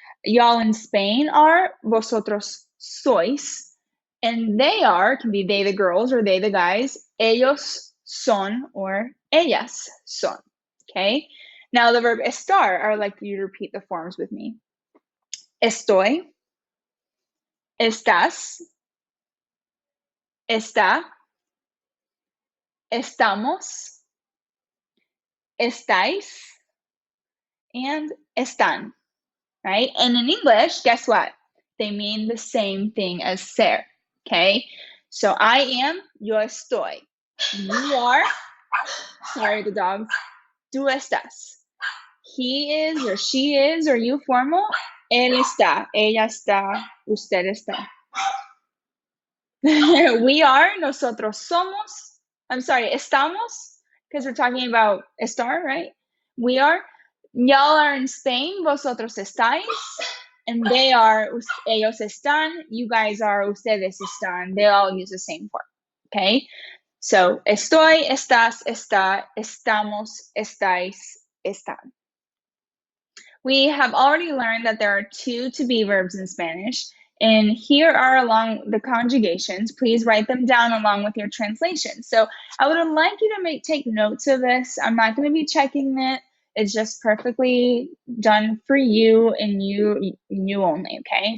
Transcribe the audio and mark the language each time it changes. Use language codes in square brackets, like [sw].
[en] Y'all in Spain are, [es] vosotros sois. [en] And they are, can be they the girls or they the guys, [es] ellos son [en] or [es] ellas son. [en] Okay? Now the verb estar, I would like you to repeat the forms with me. [es] Estoy, estás, está, estamos, estáis, and están, right? [en] And in English, guess what? They mean the same thing as ser, okay? So I am, [es] yo estoy. [en] You are, sorry, the dogs, [es] tú estás. [en] He is or she is or you formal, [es] él está, ella está, usted está. [en] We are, [es] nosotros somos. [en] I'm sorry, estamos, because we're talking about estar, right? We are. Y'all are in Spain, [es] vosotros estáis. [en] And they are, [es] ellos están. [en] You guys are, [es] ustedes están. [en] They all use the same form, okay? [es] So, estoy, estás, está, estamos, estáis, están. [en] We have already learned that there are two to be verbs in Spanish, and here are along the conjugations. Please write them down along with your translation. So I would like you to take notes of this. I'm not going to be checking it. It's just perfectly done for you and you only, okay?